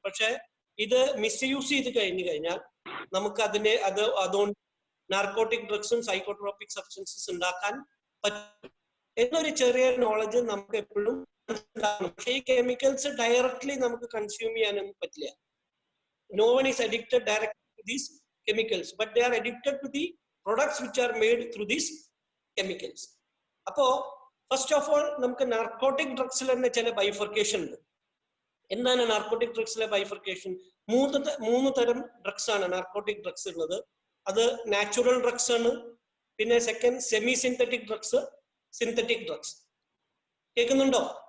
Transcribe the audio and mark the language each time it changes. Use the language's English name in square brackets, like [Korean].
[Malayalam] പക്ഷെ ഇത് മിസ്യൂസ് ചെയ്ത് കഴിഞ്ഞാൽ നമുക്ക് അതുകൊണ്ട് നാർക്കോട്ടിക് ഡ്രഗ്സും സൈക്കോട്രോപിക് സബ്സ്റ്റൻസസ് ഉണ്ടാക്കാൻ പറ്റും എന്നൊരു ചെറിയ നോളജ് നമുക്ക് എപ്പോഴും ഉണ്ടാകണം. പക്ഷെ ഈ കെമിക്കൽസ് ഡയറക്ട്ലി നമുക്ക് കൺസ്യൂം ചെയ്യാനൊന്നും പറ്റില്ല. [English] No one is addicted directly to these chemicals, but they are addicted to the products which are made through these chemicals. [Malayalam] അപ്പോ ഫസ്റ്റ് ഓഫ് ഓൾ നമുക്ക് നാർക്കോട്ടിക് ഡ്രഗ്സിൽ തന്നെ ചില ബൈഫർക്കേഷൻ ഉണ്ട്. എന്താണ് നാർക്കോട്ടിക് ഡ്രഗ്സിലെ ബൈഫർക്കേഷൻ? 3 തരം ഡ്രഗ്സ് ആണ് നാർക്കോട്ടിക് ഡ്രഗ്സ് ഉള്ളത്. അത് നാച്ചുറൽ ഡ്രഗ്സ് ആണ്, പിന്നെ second semi synthetic drugs, synthetic drugs. കേൾക്കുന്നുണ്ടോ?